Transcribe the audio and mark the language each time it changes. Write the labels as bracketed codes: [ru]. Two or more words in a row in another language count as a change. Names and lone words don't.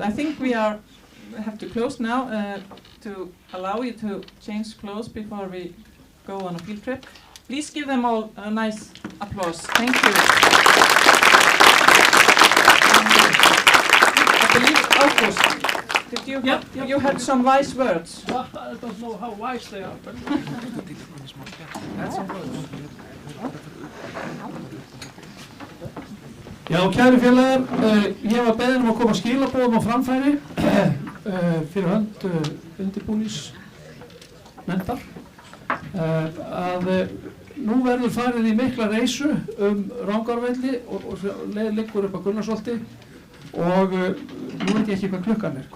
[en] I think we have to close now to allow you to change clothes before we go on a field trip. Please give them all a nice applause. Thank you. I believe, August, did you you had some wise words? Well, I don't know how wise they are, but [is] Já, kæru félagar, ég var beðinn að koma skilaboðum á framfæri fyrir hönd undirbúningsnefndar að nú verður farið í mikla reisu Rangárvelli og leið liggur upp að Gunnarsholti og nú veit ég ekki hvað klukkan er.